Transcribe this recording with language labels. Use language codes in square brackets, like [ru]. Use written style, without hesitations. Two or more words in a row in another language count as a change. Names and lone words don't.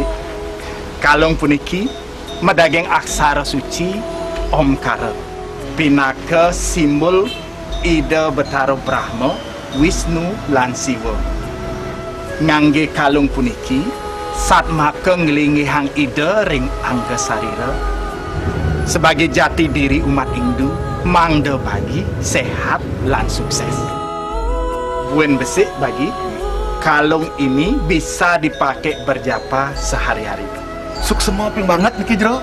[ban] Kalung puniki medageng aksara suci Omkara, pinaka simbol Ida Betara Brahma, Wisnu lan Siwa. Ngangge kalung puniki, sat maka ngelingi hang Ida ring angga sarira. [id] Sebagai jati diri umat Hindu, [ban] mangda bagi sehat lan sukses. Buen besik [id] bagi kalung ini bisa dipakai berjapa sehari-hari. [ban] Sukses ping banget nih Jero.